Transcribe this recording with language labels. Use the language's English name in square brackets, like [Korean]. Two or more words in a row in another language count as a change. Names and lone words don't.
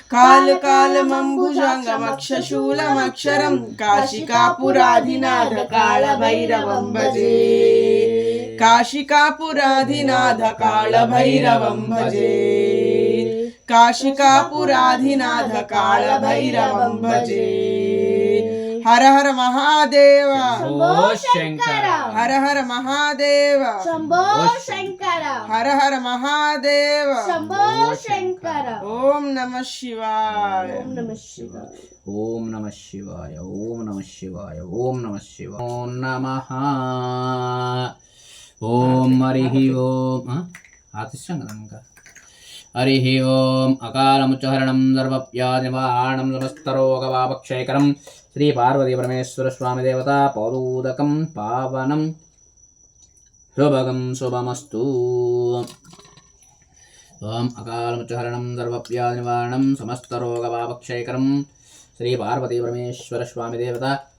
[Sanskrit] కాలకాలమంబుజాంగమక్షశూలమక్షరం కాశికాపురాధినాథ కాళభైరవం భజే కాశికాపురాధినాథ కాళభైరవం భజే కాశికాపురాధినాథ కాళభైరవం భజే హర హర మహాదేవ शम्भो शङ्कर హర హర మహాదేవ शम्भो शङ्कर హర హర మహాదేవ शम्भो शङ्कर ఓం నమ శివాయ. ॐ नमः शिवाय ओम नमः शिवाय ओम नमः शिवाय ओम नमः शिवाय ओम नमः ओम हरिः ओम आतिष्ठं [Telugu] కదా ఇంకా [Sanskrit] हरिः ओम अकालमुच्चहरणं सर्वव्याधिनिवारणं समस्तरोगवापक्षयकरं श्री पार्वती परमेश्वर स्वामी देवता पौरोदकं पावनं शुभगं शुभमस्तु ओम अकालमुच्चहरणं सर्वव्याधिनिवारणं समस्तरोगवापक्षयकरं श्री पार्वती परमेश्वर स्वामी देवता